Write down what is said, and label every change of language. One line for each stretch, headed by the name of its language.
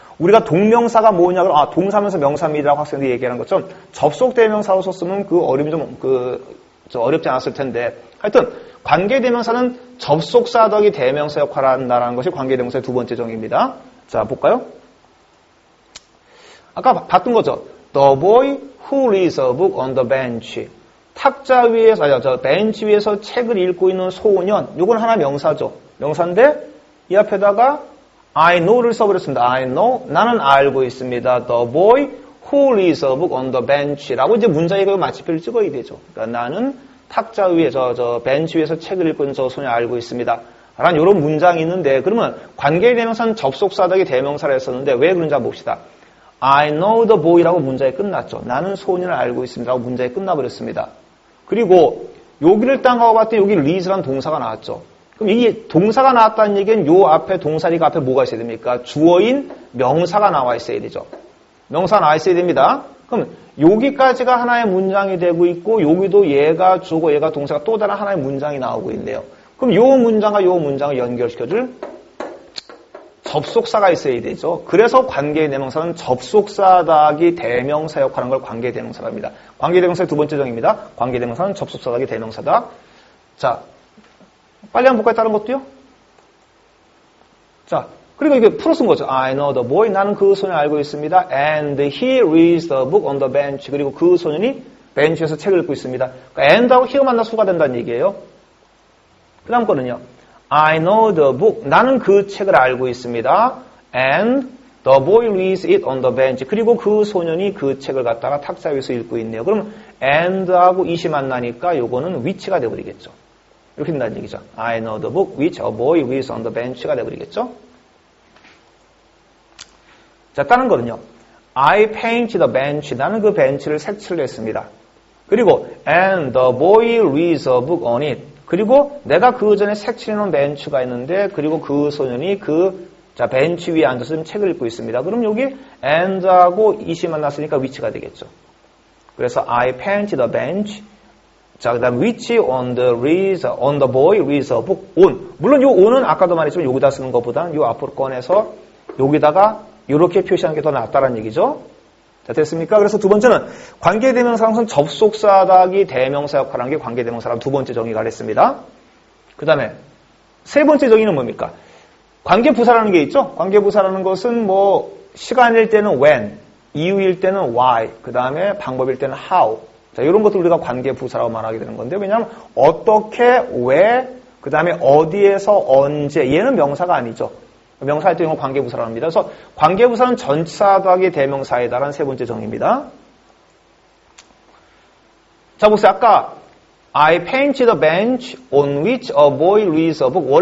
Korean: 우리가 동명사가 뭐냐고, 아, 동사면서 명사입니다라고 학생들이 얘기하는 것처럼 접속대명사로 썼으면 그 어림이 좀, 어렵지 않았을 텐데. 하여튼, 관계대명사는 접속사 더하기 대명사 역할을 한다는 것이 관계대명사의 두 번째 정의입니다. 자, 볼까요? 아까 봤던 거죠.
English: The boy who reads a book on the bench.
Korean: 탁자 위에서, 벤치 위에서 책을 읽고 있는 소년. 요건 하나 명사죠. 명사인데, 이 앞에다가
English: I know
Korean: 를 써버렸습니다.
English: I know.
Korean: 나는 알고 있습니다.
English: The boy who reads a book on the bench.
Korean: 라고 이제 문장에 그 마침표를 찍어야 되죠. 그러니까 나는 탁자 위에, 벤치 위에서 책을 읽고 있는 저 소년을 알고 있습니다. 라는 이런 문장이 있는데, 그러면 관계대명사는 접속사덕이 대명사를 했었는데, 왜 그런지 한번 봅시다.
English: I know the boy
Korean: 라고 문장이 끝났죠. 나는 소년을 알고 있습니다. 라고 문장이 끝나버렸습니다. 그리고 여기를 딱 하고 봤더니 여기 reads라는 동사가 나왔죠. 그럼 이 동사가 나왔다는 얘기는 요 앞에 동사리가 앞에 뭐가 있어야 됩니까? 주어인 명사가 나와 있어야 되죠. 명사가 나와 있어야 됩니다. 그럼 여기까지가 하나의 문장이 되고 있고 여기도 얘가 주어고 얘가 동사가 또 다른 하나의 문장이 나오고 있네요. 그럼 요 문장과 요 문장을 연결시켜줄 접속사가 있어야 되죠. 그래서 관계대명사는 접속사다기 대명사 역할하는 걸 관계대명사라 합니다. 관계대명사의 두 번째 정의입니다. 관계대명사는 접속사다기 대명사다. 자, 빨리 한번 볼까요? 다른 것도요? 자, 그리고 이게 풀어 쓴 거죠.
English: I know the boy.
Korean: 나는 그 소년을 알고 있습니다.
English: And he reads the book on the bench.
Korean: 그리고 그 소년이 벤치에서 책을 읽고 있습니다. 그러니까 and하고 he가 만나 수가 된다는 얘기예요. 그 다음 거는요.
English: I know the book.
Korean: 나는 그 책을 알고 있습니다.
English: And the boy reads it on the bench.
Korean: 그리고 그 소년이 그 책을 갖다가 탁자 위에서 읽고 있네요. 그럼 and하고 it이 만나니까 요거는 which가 되어버리겠죠. 이렇게 된다는 얘기죠.
English: I know the book which a boy reads on the bench
Korean: 가 되어버리겠죠. 자, 다른 거는요.
English: I paint the bench.
Korean: 나는 그 벤치를 색칠을 했습니다. 그리고
English: and the boy reads a book on it.
Korean: 그리고 내가 그 전에 색칠해놓은 벤치가 있는데 그리고 그 소년이 자, 벤치 위에 앉아서 책을 읽고 있습니다. 그럼 여기 and하고 it이 만났으니까 which가 되겠죠. 그래서
English: I paint the bench.
Korean: 자, 그 다음
English: which on the boy reads a book on.
Korean: 물론 요 on은 아까도 말했지만 여기다 쓰는 것보다는 요 앞으로 꺼내서 여기다가 이렇게 표시하는 게 더 낫다라는 얘기죠. 자, 됐습니까? 그래서 두 번째는 관계대명사는 접속사다기 대명사 역할하는 게 관계대명사라는 두 번째 정의가 됐습니다. 그 다음에 세 번째 정의는 뭡니까? 관계부사라는 게 있죠. 관계부사라는 것은 뭐 시간일 때는 when, 이유일 때는 why, 그 다음에 방법일 때는 how. 자, 이런 것들 우리가 관계부사라고 말하게 되는 건데, 왜냐하면 어떻게, 왜, 그 다음에 어디에서, 언제, 얘는 명사가 아니죠. 명사할 때 이건 관계부사라고 합니다. 그래서 관계부사는 전치사 더하기 대명사에다라는 세 번째 정의입니다. 자, 보세요. 아까
English: I paint the bench on which a boy reads a book.